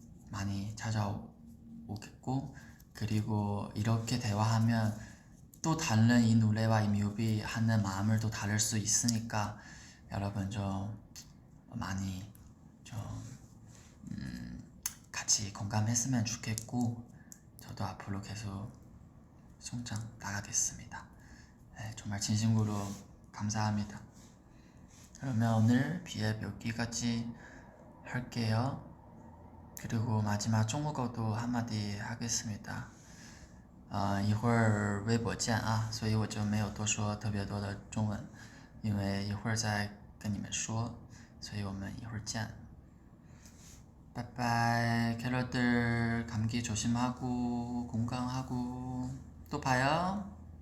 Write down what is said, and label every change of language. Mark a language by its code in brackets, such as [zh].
[ko] 많이 찾아오겠고 그리고 이렇게 대화하면 또 다른 이 노래와 이 뮤비 하는 마음을 또 다를 수 있으니까 여러분 좀 많이 좀 같이 공감했으면 좋겠고 저도 앞으로 계속 성장 나가겠습니다. 네, 정말 진심으로 감사합니다. 그러면 오늘 비앱 여기까지 할게요. 그리고 마지막 중국어도 한마디 하겠습니다. [zh] 一会儿微博见啊，所以我就没有多说特别多的中文，因为一会儿再跟你们说，所以我们一会儿见。 [ko] 빠이빠이. 캐럿들 감기 조심하고 건강하고 또 봐요.